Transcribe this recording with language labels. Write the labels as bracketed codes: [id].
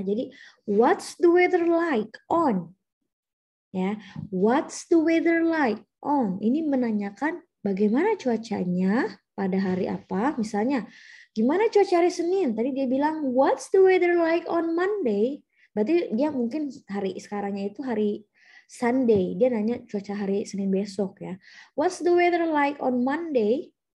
[en] Jadi what's the weather like on? Ya, what's the weather like on? [id] Ini menanyakan bagaimana cuacanya pada hari apa? Misalnya, gimana cuaca hari Senin? Tadi dia bilang [en] what's the weather like on Monday? [id] Berarti dia mungkin hari sekarangnya itu hari Sunday. Dia nanya cuaca hari Senin besok ya. [en] What's the weather like on Monday?